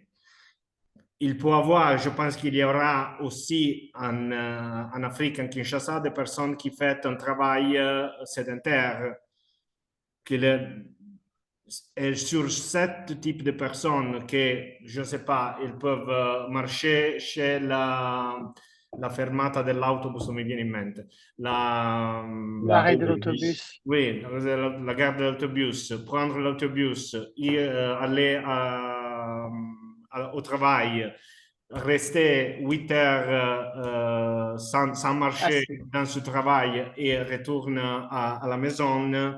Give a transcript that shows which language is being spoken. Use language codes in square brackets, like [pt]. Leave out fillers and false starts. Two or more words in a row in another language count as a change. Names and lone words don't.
[fr] Il peut avoir, je pense qu'il y aura aussi en Afrique, en Kinshasa, des personnes qui font un travail sédentaire. Et sur ce type de personnes que, je ne sais pas, ils peuvent marcher chez [it] la fermata dell'autobus, non mi viene in mente. [fr] L'arrêt de l'autobus. Oui, la gare de l'autobus, prendre l'autobus, aller au travail, rester 8 heures sans marcher dans ce travail et retourner à la maison.